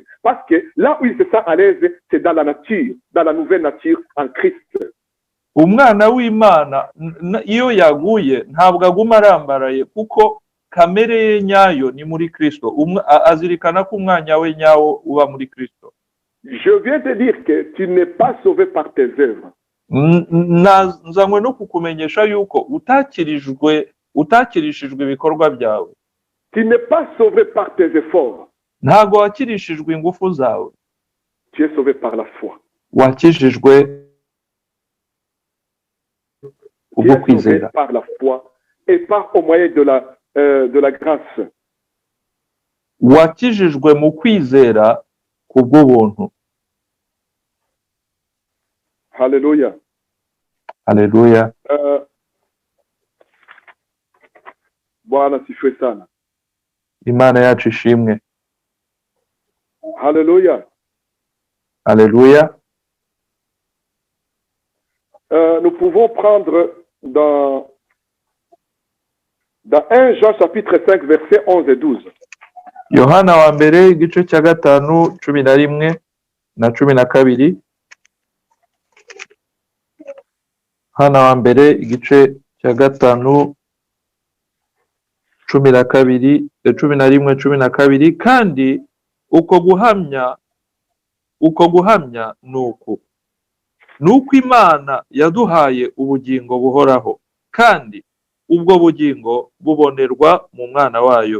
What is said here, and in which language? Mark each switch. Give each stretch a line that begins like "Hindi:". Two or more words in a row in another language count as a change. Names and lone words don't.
French: Parce que là où il se sent à l'aise, c'est dans la nature, dans la nouvelle nature en Christ.
Kinyarwanda: umwana w'Imana iyo yaguye ntabwo aguma arambaraye kuko kamere ye nyayo ni muri Kristo azirikana ko umwanya we nyawo uba muri Kristo.
French: Je viens te dire que tu n'es pas sauvé par tes œuvres.
Kinyarwanda: Nzanywe no kukumenyesha yuko utakirishijwe ibikorwa byawe.
French: Tu n'es pas sauvé par tes efforts.
Kinyarwanda: Ntago wakirishijwe ingufu zawe.
French: Tu es sauvé par la foi.
Kinyarwanda: Wakijijwe
French: Tu es sauvé par la foi et par au moyen de la grâce.
Kinyarwanda: Wakijijwe mu kwizera kubw'ubuntu.
French: Alléluia. Alléluia.
Swahili: Bwana sifiwe sana.
Kinyarwanda: Imana yacu ishimwe.
French: Alléluia. Alléluia. Nous pouvons prendre dans 1 Jean chapitre 5 versets 11 et 12.
Kinyarwanda: Yohana wa mbere igice cya 5 11 na 12. Yohana wa mbere igice cya 5 12 11 12 kandi uko guhamya nuko Imana yaduhaye ubugingo buhoraho kandi ubwo bugingo bubonerwa mu mwana wayo.